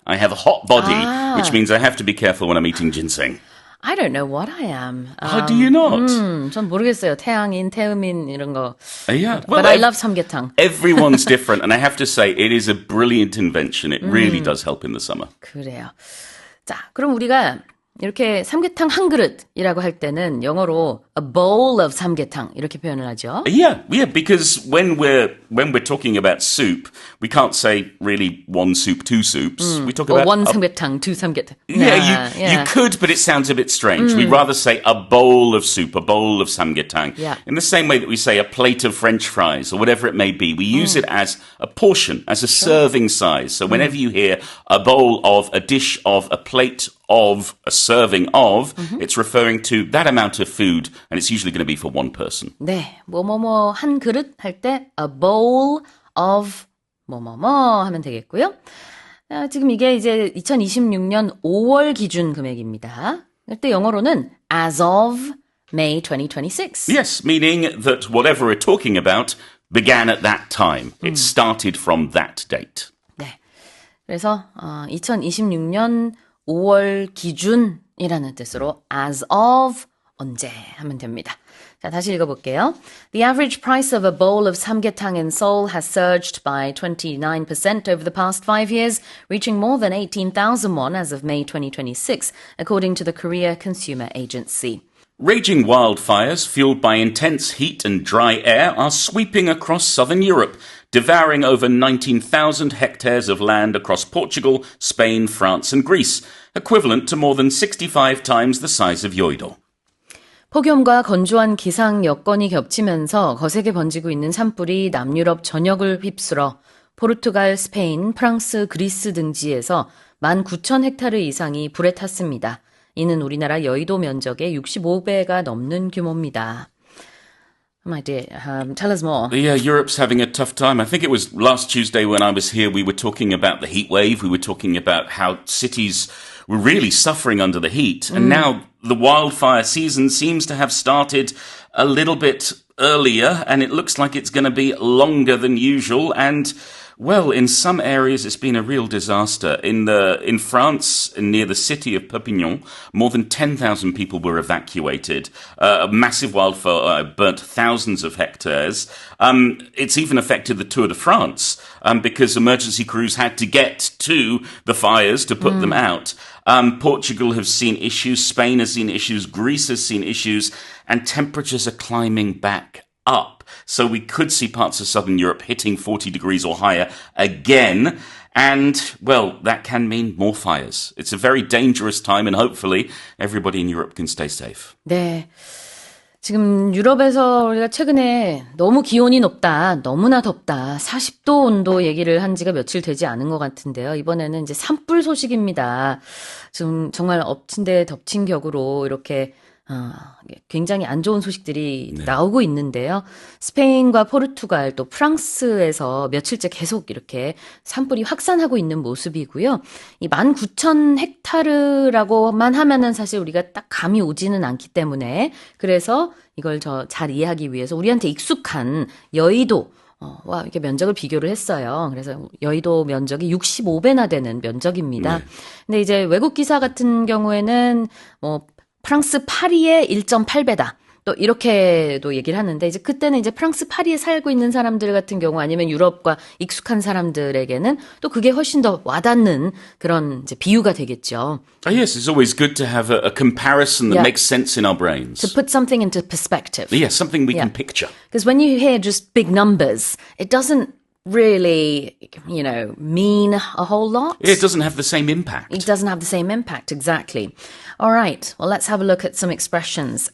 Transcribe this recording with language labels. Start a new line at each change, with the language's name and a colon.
English: I have a hot body, which means I have to be careful when I'm eating ginseng. I don't know what I am. How do you not?
Korean: 전 모르겠어요. 태양인, 태음인 이런 거.
English: Yeah. But I love 삼계탕. Everyone's different, and I have to say, it is a brilliant invention. It really does help in the summer.
Korean: 그래요. 자, 그럼 우리가 이렇게 삼계탕 한 그릇이라고 할 때는 영어로
English: a bowl of
Korean: 삼계탕 이렇게 표현을 하죠.
English: Yeah, because when we're talking about soup, we can't say really one soup, two soups. We talk about one 삼계탕, two 삼계탕. Yeah, you could, but it sounds a bit strange. We'd rather say a bowl of soup, a bowl of samgyetang. Yeah. In the same way that we say a plate of French fries or whatever it may be, we use it as a portion, as a serving size. So whenever you hear a bowl of, a dish of, a plate of, a serving of, it's referring to that amount of food, and it's usually going to be for one person.
Korean: 네, 뭐뭐뭐 한 그릇 할 때
English: a bowl of
Korean: 뭐뭐뭐 하면 되겠고요. 지금 이게 이제 2026년 5월 기준 금액입니다. 그때 영어로는
English: as of May 2026. Yes, meaning that whatever we're talking about began at that time. It started from that date.
Korean: 네, 그래서 2026년 5월 기준이라는 뜻으로
English: as of
Korean: 언제 하면 됩니다. 자, 다시 읽어볼게요.
English: The average price of a bowl of samgyetang in Seoul has surged by 29% over the past 5 years, reaching more than 18,000 won as of May 2026, according to the Korea Consumer Agency. Raging wildfires fueled by intense heat and dry air are sweeping across southern Europe, devouring over 19,000 hectares of land across Portugal, Spain, France and Greece, equivalent to more than 65 times the size of Yeouido.
Korean: 폭염과 건조한 기상 여건이 겹치면서 거세게 번지고 있는 산불이 남유럽 전역을 휩쓸어 포르투갈, 스페인, 프랑스, 그리스 등지에서 19,000헥타르 이상이 불에 탔습니다. 이는 우리나라 여의도 면적의 65배가 넘는 규모입니다.
English: My dear, tell us more. Yeah, Europe's having a tough time. I think it was last Tuesday when I was here, we were talking about the heat wave. We were talking about how cities were really suffering under the heat. And now the wildfire season seems to have started a little bit earlier, and it looks like it's going to be longer than usual. And well, in some areas, it's been a real disaster. In France, near the city of Perpignan, more than 10,000 people were evacuated. A massive wildfire burnt thousands of hectares. It's even affected the Tour de France because emergency crews had to get to the fires to put them out. Portugal has seen issues. Spain has seen issues. Greece has seen issues. And temperatures are climbing back up. So we could see parts of southern Europe hitting 40 degrees or higher again. And, well, that can mean more fires. It's a very dangerous time, and hopefully everybody in Europe can stay safe.
Korean: 네. 지금 유럽에서 우리가 최근에 너무 기온이 높다, 너무나 덥다, 40도 온도 얘기를 한 지가 며칠 되지 않은 것 같은데요. 이번에는 이제 산불 소식입니다. 지금 정말 엎친 데 덮친 격으로 이렇게 굉장히 안 좋은 소식들이 나오고 있는데요. 스페인과 포르투갈 또 프랑스에서 며칠째 계속 이렇게 산불이 확산하고 있는 모습이고요. 이 19,000헥타르라고만 하면은 사실 우리가 딱 감이 오지는 않기 때문에 그래서 이걸 잘 이해하기 위해서 우리한테 익숙한 여의도 와, 이렇게 면적을 비교를 했어요. 그래서 여의도 면적이 65배나 되는 면적입니다. 네. 근데 이제 외국 기사 같은 경우에는 프랑스 파리의 1.8배다. 또 이렇게도 얘기를 하는데 이제 그때는 이제 프랑스 파리에 살고 있는 사람들 같은 경우 아니면 유럽과 익숙한 사람들에게는 또 그게 훨씬 더 와닿는 그런 이제 비유가 되겠죠.
English: Yes, it's always good to have a comparison that makes sense in our brains. To put something into perspective. Yes, something we can picture. Because when you hear just big numbers, it doesn't really, mean a whole lot. It doesn't have the same impact. It doesn't have the same impact, exactly. All right, well, let's have a look at some expressions.